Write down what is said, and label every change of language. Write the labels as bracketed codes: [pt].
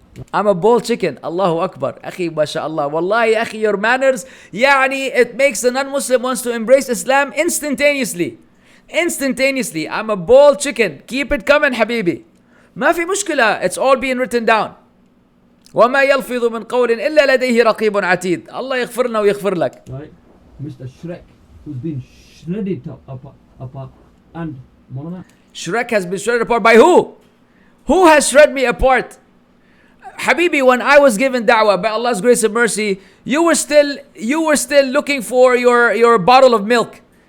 [en] I'm a boiled chicken. Allahu Akbar. Akhi, mashallah. Wallahi, akhi, your manners, yani, it makes a non-Muslim wants to embrace Islam instantaneously. Instantaneously. I'm a boiled chicken. Keep it coming, habibi. [ar] ما في مشكلة. [en] It's all being written down. [ar] وما يلفظ من قول إلا لديه رقيب عتيد. Allah يغفر لنا ويغفر لك. [en] Right? Mr. Shrek, who's been shredded apart, and Mawlana, Shrek has been shredded apart by who? Who has shredded me apart? Habibi, when I was given da'wah by Allah's grace and mercy, you were still looking for your bottle of milk.